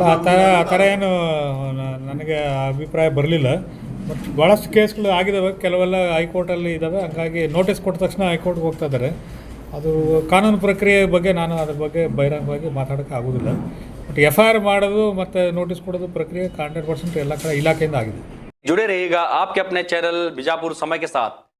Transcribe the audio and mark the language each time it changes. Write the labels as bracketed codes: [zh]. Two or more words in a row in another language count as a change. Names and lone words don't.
[kn] ಆ ಥರ ಏನು ನನಗೆ ಅಭಿಪ್ರಾಯ ಬರಲಿಲ್ಲ. ಬಟ್ ಭಾಳಷ್ಟು ಕೇಸ್ಗಳು ಆಗಿದ್ದಾವೆ, ಕೆಲವೆಲ್ಲ ಹೈಕೋರ್ಟಲ್ಲಿ ಇದ್ದಾವೆ. ಹಂಗಾಗಿ ನೋಟಿಸ್ ಕೊಟ್ಟ ತಕ್ಷಣ ಹೈಕೋರ್ಟ್ಗೆ ಹೋಗ್ತಾ ಇದ್ದಾರೆ. ಅದು ಕಾನೂನು ಪ್ರಕ್ರಿಯೆ ಬಗ್ಗೆ ನಾನು ಅದ್ರ ಬಗ್ಗೆ ಬಹಿರಂಗವಾಗಿ ಮಾತಾಡೋಕ್ಕೆ ಆಗೋದಿಲ್ಲ. ಬಟ್ FIR ಮಾಡೋದು ಮತ್ತು ನೋಟಿಸ್ ಕೊಡೋದು ಪ್ರಕ್ರಿಯೆ 100% ಎಲ್ಲ ಕಡೆ ಇಲಾಖೆಯಿಂದ ಆಗಿದೆ. [hi] जुड़े रहिएगा आपके अपने चैनल बीजापुर समय के साथ।